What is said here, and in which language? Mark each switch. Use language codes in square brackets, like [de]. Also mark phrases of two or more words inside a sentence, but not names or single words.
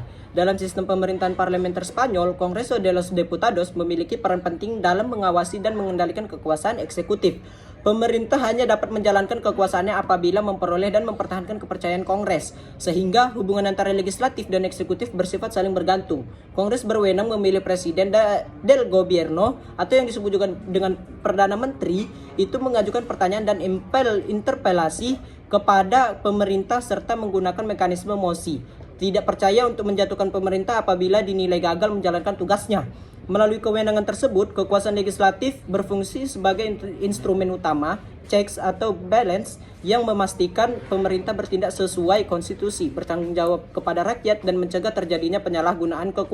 [id] Dalam sistem pemerintahan parlementer Spanyol, Congreso de los Diputados memiliki peran penting dalam mengawasi dan mengendalikan kekuasaan eksekutif. Pemerintah hanya dapat menjalankan kekuasaannya apabila memperoleh dan mempertahankan kepercayaan Kongres, sehingga hubungan antara legislatif dan eksekutif bersifat saling bergantung. Kongres berwenang memilih [es] presiden del gobierno [id] atau yang disebut juga dengan Perdana Menteri, itu mengajukan pertanyaan dan interpelasi kepada pemerintah serta menggunakan mekanisme mosi tidak percaya untuk menjatuhkan pemerintah apabila dinilai gagal menjalankan tugasnya. Melalui kewenangan tersebut, kekuasaan legislatif berfungsi sebagai instrumen utama, checks atau balance, yang memastikan pemerintah bertindak sesuai konstitusi, bertanggung jawab kepada rakyat, dan mencegah terjadinya penyalahgunaan kekuasaan.